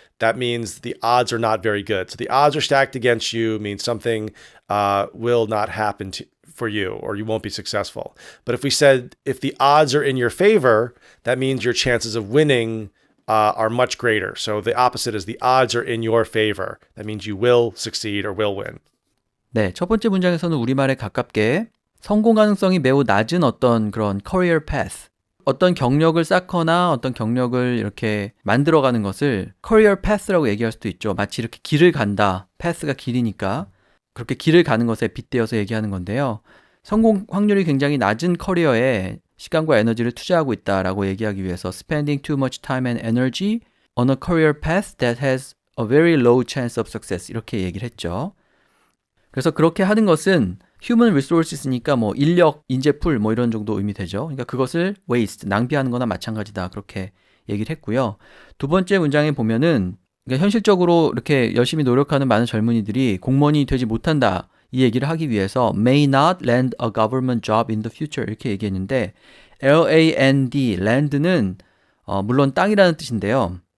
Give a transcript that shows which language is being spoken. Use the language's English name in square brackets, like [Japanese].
[English] That means the odds are not very good. So the odds are stacked against you means something will not happen for you or you won't be successful. But if we said if the odds are in your favor, that means your chances of winning are much greater. So the opposite is the odds are in your favor. That means you will succeed or will win. [Korean] 네, 첫 번째 문장에서는 우리말에 가깝게 성공 가능성이 매우 낮은 어떤 그런 career path, 어떤 경력을 쌓거나 어떤 경력을 이렇게 만들어가는 것을 career path라고 얘기할 수도 있죠. 마치 이렇게 길을 간다. path가 길이니까 그렇게 길을 가는 것에 빗대어서 얘기하는 건데요. 성공 확률이 굉장히 낮은 커리어에 시간과 에너지를 투자하고 있다라고 얘기하기 위해서 [English] spending too much time and energy on a career path that has a very low chance of success [Korean] 이렇게 얘기를 했죠. 그래서 그렇게 하는 것은 human resources니까 뭐 인력, 인재풀 뭐 이런 정도 의미 되죠. 그러니까 그것을 waste, 낭비하는 거나 마찬가지다 그렇게 얘기를 했고요. 두 번째 문장에 보면은 그러니까 현실적으로 이렇게 열심히 노력하는 많은 젊은이들이 공무원이 되지 못한다 이 얘기를 하기 위해서 [English] may not land a government job in the future [Korean] 이렇게 얘기했는데 L-A-N-D, land는 물론 땅이라는 뜻인데요.